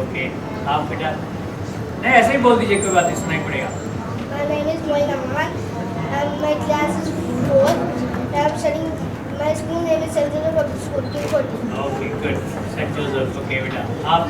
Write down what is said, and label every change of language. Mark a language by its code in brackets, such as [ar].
[hi] Okay आप बेटा नहीं ऐसे ही बोल दीजिए कोई बात नहीं सुनाई पड़ेगा [en] My name is Moin Ahmad and my class is 4. I'm studying, my school name is St. Joseph Public School, King Kodi. [hi] Okay good Saint Joseph okay बेटा आप